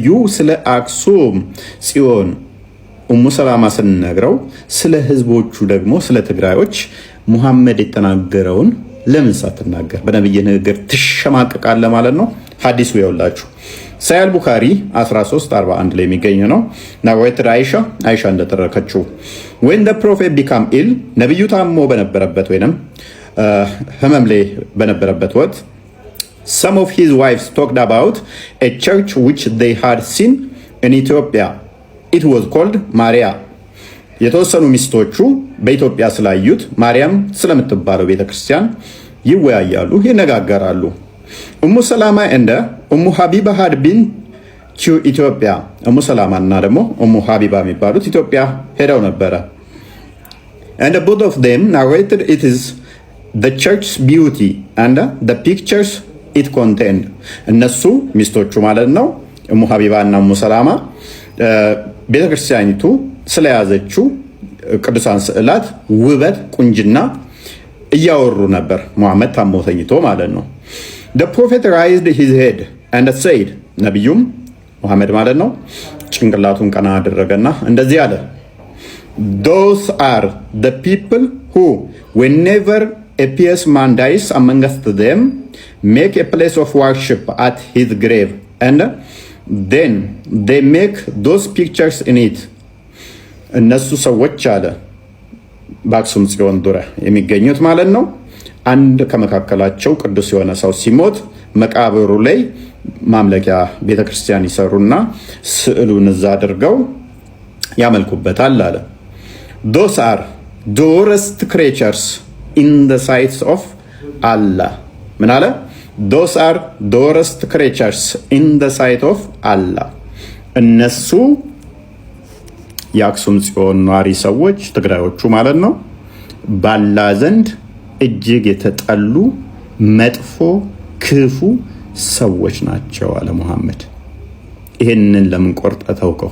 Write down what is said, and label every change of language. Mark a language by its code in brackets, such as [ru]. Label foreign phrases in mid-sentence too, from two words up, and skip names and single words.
[am] ስለ አክሱም ጽዮን ኡሙ ሰላማ ስንነግረው ስለ ህዝቦቹ ደግሞ ስለ ትግራዮች ሙሐመድ የተናገረውን ለምን ሳትናገር በነብዩ ንግግር ትሸማቀቃለህ ማለት ነው። ሐዲሱ ይውላችሁ ሳይል ቡኻሪ 1341 ላይ የሚገኝ ነው። ናወይት አይሻ እንደተረከችው [en] when the prophet became ill [am] ነብዩ ታሞ በነበረበት ወይንም ህመም ላይ በነበረበት ወቅት [en] some of his wives talked about a church which they had seen in Ethiopia. It was called Maria. [am] የተወሰኑ ሚስቶቹ በኢትዮጵያ ስላዩት ማርያም ስለምትባለው ቤተክርስቲያን ይወያያሉ፣ ይነጋገራሉ። ኡሙ ሰላማ እንደ ኡሙ ሀቢባ [en] had been to Ethiopia. [am] ኡሙ ሰላማ እና ደግሞ ኡሙ ሀቢባ የሚባሉት ኢትዮጵያ ሄደው ነበረ። [en] and both of them narrated it is the church's beauty and the pictures it contained. [am] እነሱ ሚስቶቹ ማለት ነው ኡሙ ሀቢባ እና ኡሙ ሰላማ ቤተክርስቲያኒቱ ስለያዘችው ቅዱሳን ስዕላት ውበት፣ ቁንጅና እያወሩ ነበር። ሙሐመድ ታሞ ተኝቶ ማለት ነው። [en] The prophet raised his head and said [am] ነብዩም ሙሐመድ ማለት ነው ጭንቅላቱን ቀና አደረገና እንደዚህ አለ [en] Those are the people who whenever a pious man dies amongst them make a place of worship at his grave and then they make those pictures in it. [am] እነሱ ሰዎች አለ በአክሱም ጽዮን ዙሪያ የሚገኙት ማለት ነው አንድ ከመካከላቸው ቅዱስ የሆነ ሰው ሲሞት መቃብሩ ላይ ማምለኪያ ቤተክርስቲያን ይሰሩና ስዕሉን እዛ አድርገው ያመልኩበታል አለ። [en] Those are dearest creatures in the sight of Allah. [am] ምን አለ? [en] Those are dearest creatures in the sight of Allah. [am] እነሱ የአክሱም ጽዮን ኗሪ ሰዎች ትግራዮቹ ማለት ነው ባላ ዘንድ እጅግ የተጠሉ መጥፎ ክፉ ሰዎች ናቸው አለ ሙሐመድ። ይሄንን ለምን ቆርጠ ተውከው?